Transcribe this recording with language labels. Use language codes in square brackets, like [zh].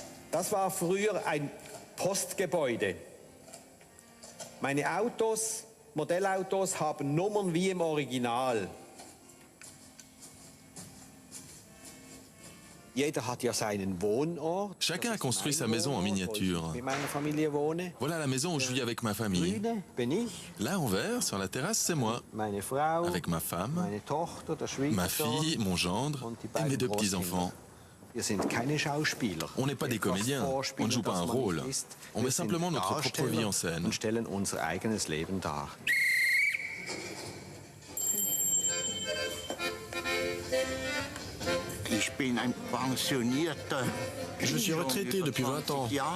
[de] Das war früher ein Postgebäude. Meine Autos, Modellautos, haben Nummern wie im Original. Jeder hat ja seinen Wohnort. [fr] Chacun a construit sa maison en miniature. [de] Mit meiner Familie wohne. [fr] Voilà la maison où je vis avec ma famille. [de] Grüne bin ich. [fr] Là en vert, sur la terrasse, c'est moi. [de] Meine Frau. [fr] Avec ma femme, [de] Meine Tochter, der [fr] ma [de] Schwiegersohn. [fr] fille, mon gendre [de] Und die [fr] et [de] beiden [fr] mes deux [de] Großkinder. [fr] petits-enfants. [de] Wir sind keine Schauspieler. [fr] On n'est pas des comédiens, on ne joue pas un rôle. On met simplement notre propre vie en scène. [de] Und stellen unser eigenes Leben dar. Ich bin ein pensionierter. [fr] Je suis retraité depuis 20 ans.